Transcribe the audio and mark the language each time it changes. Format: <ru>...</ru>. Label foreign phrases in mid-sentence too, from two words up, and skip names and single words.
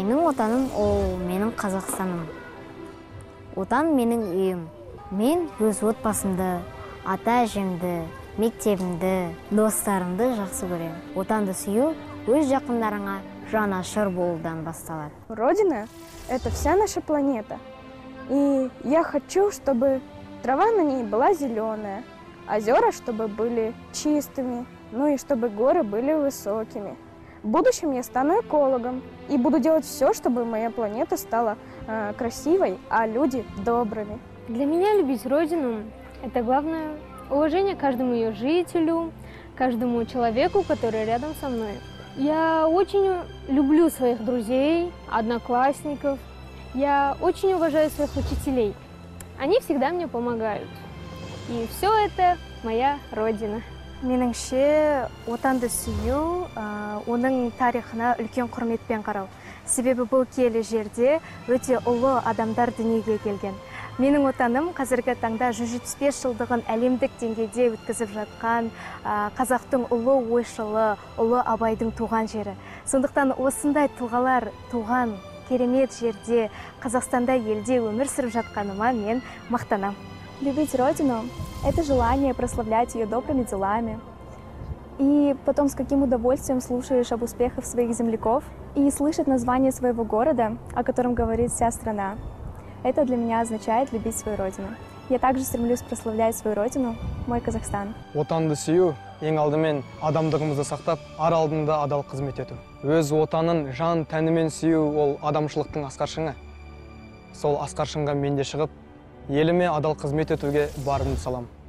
<kk>отаным ол менің Қазақстаным. Отан менің үйім. Мен өз отбасымды, ата-әжемді, мектебімді, достарымды жақсы көрем. Отанды сүю өз жақындарыңа жанашыр болудан басталады.</kk> <ru>Родина – это вся наша планета. И я хочу, чтобы трава на ней была зеленая, озера, чтобы были чистыми, ну и чтобы горы были высокими. В будущем я стану экологом и буду делать все, чтобы моя планета стала красивой, а люди добрыми. Для меня любить Родину – это главное уважение каждому ее жителю, каждому человеку, который рядом со мной. Я очень люблю своих друзей, одноклассников. Я очень уважаю своих учителей. Они всегда мне помогают. И все это моя Родина.</ru> <kk>Меніңше, отанды сүю, оның тарихына үлкен құрметпен қарау. Себебі бұл киелі жерде өте ұлы адамдар дүниеге келген. Менің отаным қазіргі таңда 175 жылдығын әлемдік деңгейде өткізіп жатқан қазақтың ұлы ойшылы, ұлы Абайдың туған жері. Сондықтан осындай тұлғалар туған керемет жерде, Қазақстанда елде өмір сүріп жатқаныма мен мақтанам.</kk> <ru>Любить Родину – это желание прославлять ее добрыми делами. И потом с каким удовольствием слушаешь об успехах своих земляков и слышать название своего города, о котором говорит вся страна. Это для меня означает любить свою Родину. Я также стремлюсь прославлять свою Родину, мой Казахстан.</ru> <kk>Отанды сүю, ең алдымен адамдығымызды сақтап, ар алдында адал қызмет ету. Өз отанын жан тәнімен сүю ол адамшылықтың асқаршыңы. Сол асқаршыңға мен де шығып, еліме адал қызмет етуге барымды салам.</kk>